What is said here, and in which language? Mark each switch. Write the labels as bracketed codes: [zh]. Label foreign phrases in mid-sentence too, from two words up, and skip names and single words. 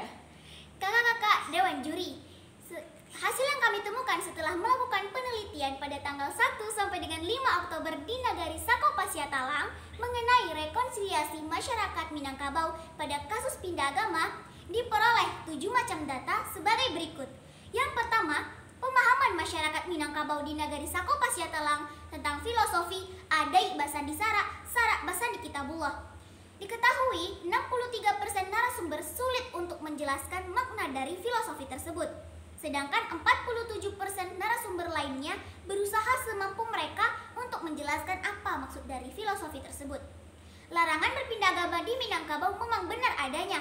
[id] Kakak-kakak Dewan Juri, hasil yang kami temukan setelah melakukan penelitian pada tanggal 1 sampai dengan 5 Oktober di Nagari Sako Pasya Talang mengenai rekonsiliasi masyarakat Minangkabau pada kasus pindah agama diperoleh 7 macam data sebagai berikut. Yang pertama, pemahaman masyarakat Minangkabau di Nagari Sako Pasya Talang tentang filosofi Adai Basandi Sarak Basandi Kitabullah. Diketahui 63% narasumber sulit untuk menjelaskan makna dari filosofi tersebut. Sedangkan 47% narasumber lainnya berusaha semampu mereka untuk menjelaskan apa maksud dari filosofi tersebut. Larangan berpindah agama di Minangkabau memang benar adanya.